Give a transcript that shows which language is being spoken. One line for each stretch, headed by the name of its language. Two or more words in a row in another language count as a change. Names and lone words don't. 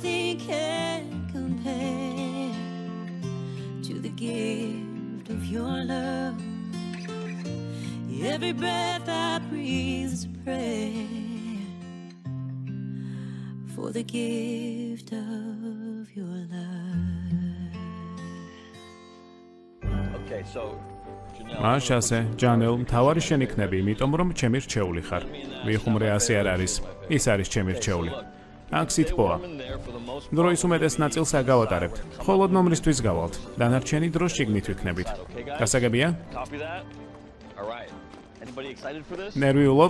English: can't compare to the gift of your love. Every breath I breathe is a prayer for the gift of your love. Okay, so
Georgian: მაშასე, ჯანელ, მთავარი შენ იქნები, იმიტომ რომ ჩემი რჩეული ხარ. ვიხუმრე ასე არ არის. ის არის ჩემი რჩეული. აქ სიტყვა. დროის უმეტეს ნაწილს აგავატარებთ. მხოლოდ ნომრისთვის გავალთ. დანარჩენი დრო შიგნით ვიქნებით. გასაგებია? ნერვიულობთ?